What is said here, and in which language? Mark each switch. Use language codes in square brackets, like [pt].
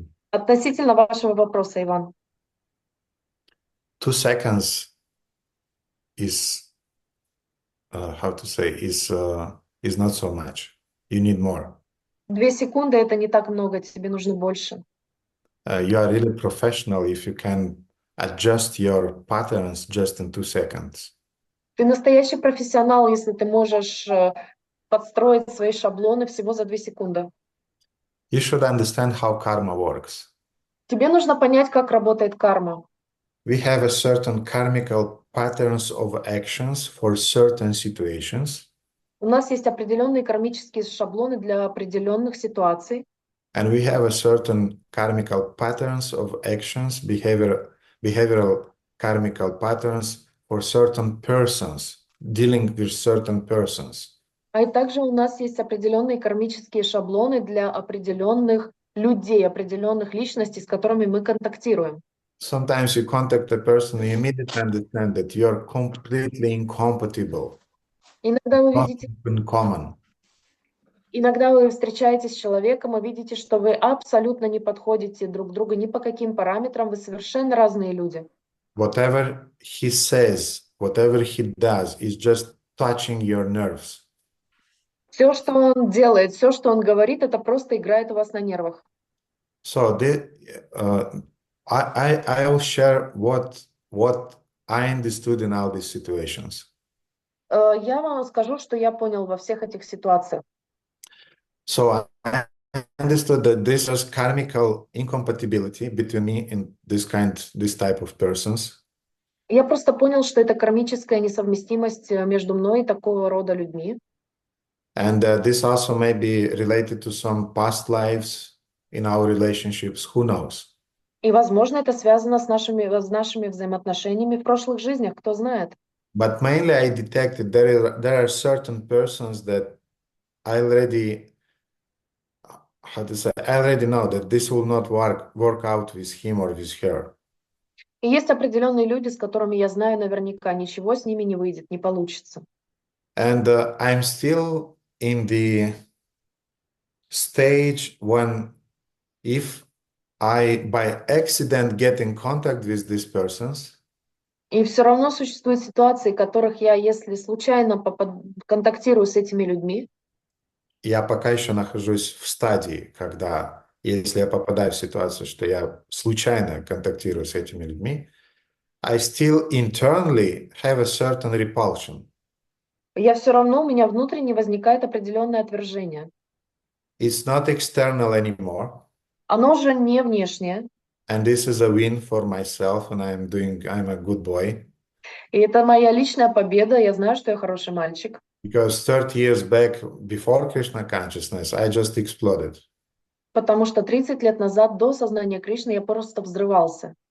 [ru] Относительно вашего вопроса, Иван. [en] 2 seconds is how to say is not so much. You need more. [ru] 2 секунды это не так много, тебе нужно больше. [en] You are really professional if you can adjust your patterns just in 2 seconds. [ru] Ты настоящий профессионал, если ты можешь подстроить свои шаблоны всего за 2 секунды. [en] You should understand how karma works. [ru] Тебе нужно понять, как работает карма. [en] We have a certain karmical patterns of actions for certain situations. [ru] У нас есть определенные кармические шаблоны для определенных ситуаций. [en] And we have a certain karmical patterns of actions, behavioral karmical patterns for certain persons, dealing with certain persons. [ru] А также у нас есть определенные кармические шаблоны для определенных людей, определенных личностей, с которыми мы контактируем. [en] Sometimes you contact a person, you immediately understand that you are completely incompatible. [ru] Иногда вы видите, [en] Common. [ru] иногда вы встречаетесь с человеком и видите, что вы абсолютно не подходите друг другу ни по каким параметрам, вы совершенно разные люди. [en] Whatever he says, whatever he does is just touching your nerves. [ru] Все, что он делает, все, что он говорит, это просто играет у вас на нервах. [en] So I will share what I understood in all these situations. [ru] Я вам скажу, что я понял во всех этих ситуациях. [en] So I understood that this is karmical incompatibility between me and this type of persons. [ru] Я просто понял, что это кармическая несовместимость между мной и такого рода людьми. [en] And this also may be related to some past lives in our relationships. Who knows? [ru] И, возможно, это связано с нашими взаимоотношениями в прошлых жизнях, кто знает. [en] But mainly I detected there are certain persons that I already, how to say, I already know that this will not work out with him or with her. [ru] И есть определенные люди, с которыми я знаю наверняка, ничего с ними не выйдет, не получится. [en] And I'm still in the stage when if I by accident get in contact with these persons, [ru] И все равно существуют ситуации, в которых я, если случайно контактирую с этими людьми, я пока еще нахожусь в стадии, когда, если я попадаю в ситуацию, что я случайно контактирую с этими людьми, [en] I still internally have a certain repulsion. [ru] я все равно, у меня внутренне возникает определенное отвержение. [en] It's not external anymore. [ru] Оно уже не внешнее. [en] And this is a win for myself, and I'm a good boy. [ru] И это моя личная победа, я знаю, что я хороший мальчик. [en] Because 30 years back, before Krishna consciousness, I just exploded. [ru] Потому что 30 лет назад, до сознания Кришны, я просто взрывался.